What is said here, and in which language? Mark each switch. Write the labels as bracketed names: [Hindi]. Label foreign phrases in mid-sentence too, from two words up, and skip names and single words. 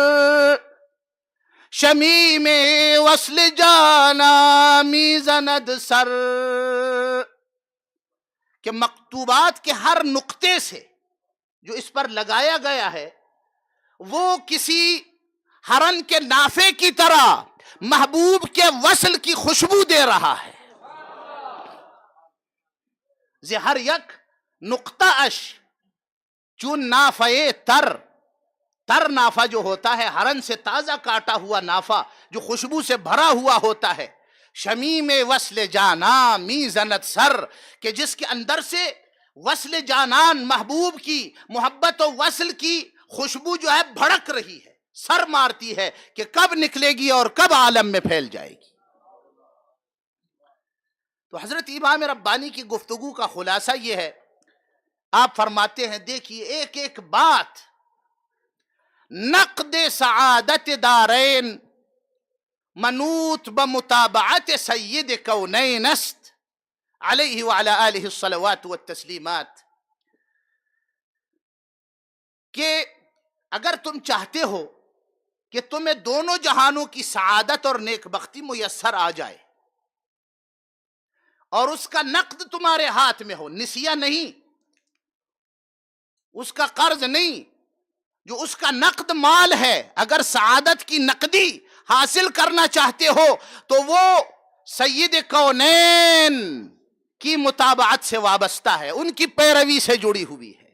[Persian] شمیم وصل جانا میزند سر، [Urdu] کہ مکتوبات کے ہر نقطے سے جو اس پر لگایا گیا ہے وہ کسی ہرن کے نافے کی طرح محبوب کے وصل کی خوشبو دے رہا ہے۔ [Persian] زہر یک نقطہ اش چون نافے تر، [Urdu] تر نافع جو ہوتا ہے ہرن سے تازہ کاٹا ہوا نافع جو خوشبو سے بھرا ہوا ہوتا ہے، [Persian] شمیم وصل جانا می زنت سر، [Urdu] کہ جس کے اندر سے وصل جانان محبوب کی محبت و وصل کی خوشبو جو ہے بھڑک رہی ہے، سر مارتی ہے کہ کب نکلے گی اور کب عالم میں پھیل جائے گی۔ تو حضرت امام ربانی کی گفتگو کا خلاصہ یہ ہے، آپ فرماتے ہیں دیکھیے ایک ایک بات [Persian] نقد سعادت دارین منوط بمتابعت سید کونین است [Arabic] علیہ وعلی آلہ الصلوات والتسلیمات، [Urdu] کہ اگر تم چاہتے ہو کہ تمہیں دونوں جہانوں کی سعادت اور نیک بختی میسر آ جائے اور اس کا نقد تمہارے ہاتھ میں ہو، نسیہ نہیں، اس کا قرض نہیں، جو اس کا نقد مال ہے، اگر سعادت کی نقدی حاصل کرنا چاہتے ہو تو وہ سید کونین کی متابعت سے وابستہ ہے، ان کی پیروی سے جڑی ہوئی ہے۔